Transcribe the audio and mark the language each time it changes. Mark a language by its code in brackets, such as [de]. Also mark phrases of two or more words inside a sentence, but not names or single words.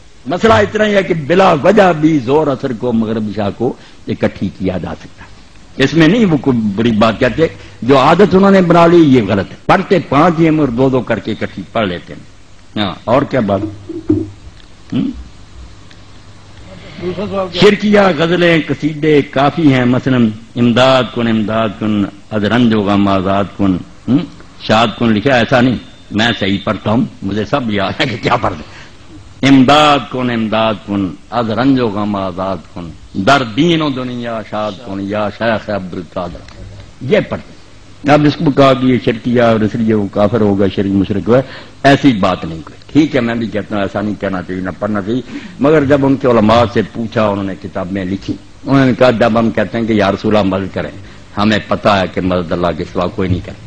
[ur] مسئلہ اتنا ہی ہے کہ بلا وجہ بھی زور اثر کو مغرب عشاء کو اکٹھی کیا جا سکتا. اس میں نہیں وہ کوئی بری بات کہتے. جو عادت انہوں نے بنا لی یہ غلط ہے. پڑھتے 5 ہی اور 2 کر کے اکٹھی پڑھ لیتے ہیں. ہاں اور کیا بات؟ شرکیہ غزلیں قصیدے کافی ہیں، مثلا [fa] امداد کن از رنج و غم آزاد کن شاد کن [ur] لکھا. ایسا نہیں، میں صحیح پڑھتا ہوں، مجھے سب یاد ہے کہ کیا پڑھتے. [fa] امداد کن از رنج و غم آزاد کن در دین و دنیا شاد کن یا شیخ عبد القادر. [ur] یہ پڑھتے. اب جس کو کہا کہ یہ شرکیہ اور اس لیے وہ کافر ہوگا شرک مشرک ہوا، ایسی بات نہیں کوئی. ٹھیک ہے، میں بھی کہتا ہوں ایسا نہیں کہنا چاہیے، نہ پڑھنا چاہیے. مگر جب ان کے علماء سے پوچھا، انہوں نے کتابیں لکھی، انہوں نے کہا جب ہم کہتے ہیں کہ [ar] یا رسول اللہ [ur] مدد کریں، ہمیں پتا ہے کہ مدد اللہ کے سوا کوئی نہیں کرے.